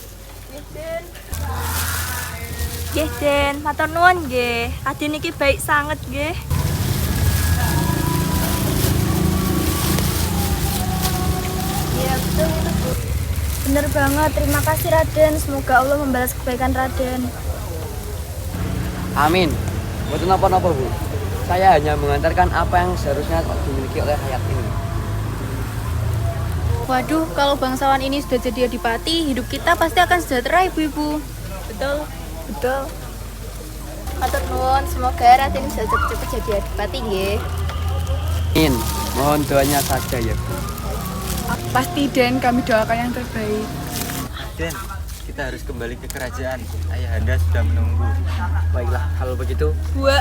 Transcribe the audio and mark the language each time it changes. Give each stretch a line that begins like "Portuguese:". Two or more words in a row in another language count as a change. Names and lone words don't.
Javanese: Nggih, Den, matur nuwun nggih. Adi niki baik sanget nggih.
Indonesian: Iya, betul itu, Bu. Bener banget, terima kasih Raden. Semoga Allah membalas kebaikan Raden.
Javanese: Amin. Mboten napa-napa Bu.
Indonesian: Saya hanya mengantarkan apa yang seharusnya dimiliki oleh rakyat ini. Waduh, kalau bangsawan ini sudah jadi adipati, hidup kita pasti akan sejahtera, Ibu-ibu. Betul, betul.
Javanese: Matur nuwun,
Indonesian: semoga Raden bisa cepat-cepat jadi adipati nggih. Amin. Mohon doanya saja ya Bu. Pasti Den, kami doakan yang terbaik. Den, kita harus kembali ke kerajaan. Ayahanda sudah menunggu. Baiklah, kalau begitu Buat